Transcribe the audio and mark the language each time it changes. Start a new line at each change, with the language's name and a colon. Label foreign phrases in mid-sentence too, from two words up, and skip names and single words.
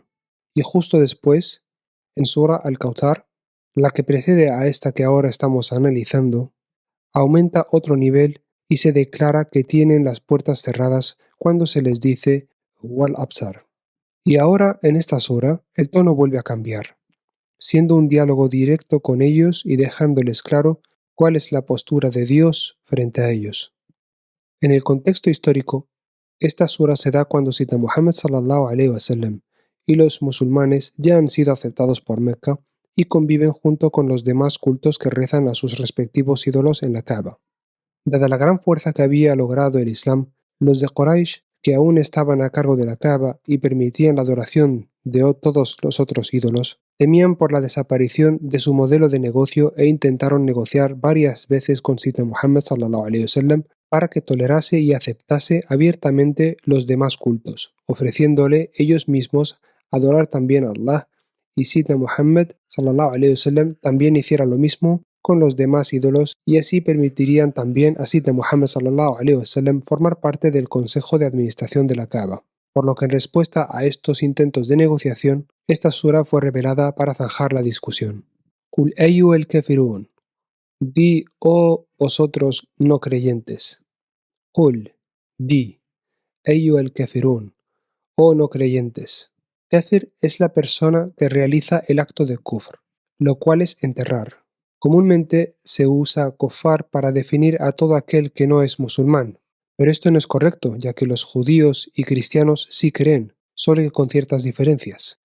Spanish: Y justo después, en Sura Al-Kauthar, la que precede a esta que ahora estamos analizando, aumenta otro nivel y se declara que tienen las puertas cerradas cuando se les dice
Arabic: والأبصار.
Spanish: Y ahora en esta sura el tono vuelve a cambiar, siendo un diálogo directo con ellos y dejándoles claro cuál es la postura de Dios frente a ellos. En el contexto histórico, esta sura se da cuando Sita Muhammad
Arabic: صلى الله عليه وسلم
Spanish: y los musulmanes ya han sido aceptados por Mecca y conviven junto con los demás cultos que rezan a sus respectivos ídolos en la Kaaba. Dada la gran fuerza que había logrado el Islam, los de Quraysh, que aún estaban a cargo de la Kaaba y permitían la adoración de todos los otros ídolos, temían por la desaparición de su modelo de negocio e intentaron negociar varias veces con Sita Muhammad
Arabic: صلى الله عليه وسلم
Spanish: para que tolerase y aceptase abiertamente los demás cultos, ofreciéndole ellos mismos adorar también a Allah, y Sita Muhammad
Arabic: صلى الله عليه وسلم
Spanish: también hiciera lo mismo con los demás ídolos, y así permitirían también a Sita Muhammad
Arabic: صلى الله عليه وسلم
Spanish: formar parte del Consejo de Administración de la Kaaba. Por lo que en respuesta a estos intentos de negociación, esta sura fue revelada para zanjar la discusión.
Arabic: قل أيها الكافرون.
Spanish: Di, oh vosotros no creyentes.
Arabic: Qul, di, أيها الكافرون,
Spanish: oh no creyentes. Kafir es la persona que realiza el acto de kufr, lo cual es enterrar. Comúnmente se usa kofar para definir a todo aquel que no es musulmán, pero esto no es correcto, ya que los judíos y cristianos sí creen, solo que con ciertas diferencias.